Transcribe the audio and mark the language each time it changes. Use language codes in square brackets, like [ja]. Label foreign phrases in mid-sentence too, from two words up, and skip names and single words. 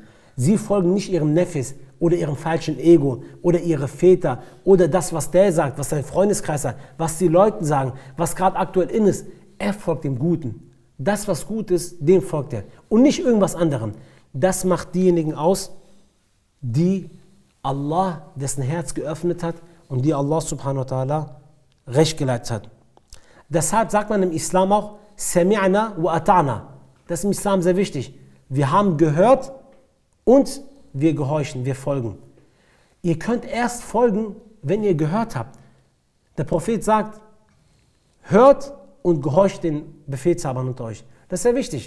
[de] Sie folgen nicht ihrem Nefis oder ihrem falschen Ego oder ihre Väter oder das, was der sagt, was sein Freundeskreis sagt, was die Leute sagen, was gerade aktuell in ist. Er folgt dem Guten. Das, was gut ist, dem folgt er. Und nicht irgendwas anderem. Das macht diejenigen aus, die Allah, dessen Herz geöffnet hat und die [ar] الله سبحانه وتعالى [de] recht geleitet hat. Deshalb sagt man im Islam auch, [ar] سمعنا وأطعنا. [de] Das ist im Islam sehr wichtig. Wir haben gehört und wir gehorchen, wir folgen. Ihr könnt erst folgen, wenn ihr gehört habt. Der Prophet sagt, hört und gehorcht den Befehlshabern unter euch. Das ist sehr wichtig.